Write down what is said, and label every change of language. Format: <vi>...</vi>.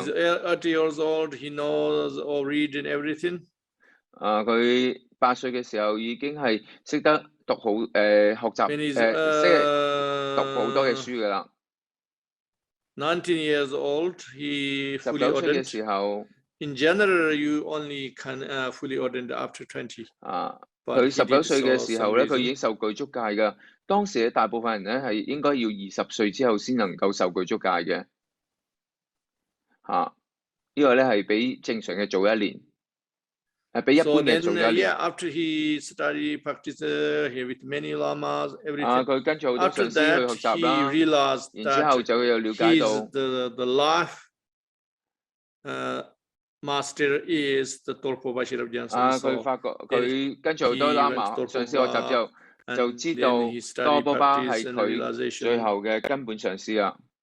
<en>he's 80 years old, he knows all read and everything.</en> <yue>佢8歲嘅時候已經係識得讀好學習識讀好多嘅書㗎啦。</yue> <en>19 years old, he fully</en> <yue>19歲嘅</yue> <en>ordained.</en> <yue>時候。</yue> <en>In general, you only can fully ordained after 20.</en> <yue>佢19歲嘅時候咧，佢已經受具足戒㗎。當時嘅大部分人咧係應該要20歲之後先能夠受具足戒嘅。呢個咧係比正常嘅早1年，係比一般嘅早1年。</yue> <en>After he studied, practiced here with many lamas, everything.</en> <yue>佢跟住好多上師去學習啦。然之後就有了解到</yue> <en>the life master is the 多波巴吉十四。</en> <yue>佢發覺佢跟住好多喇嘛上師學習之後，就知道多波巴係佢最後嘅根本上師啦。</yue>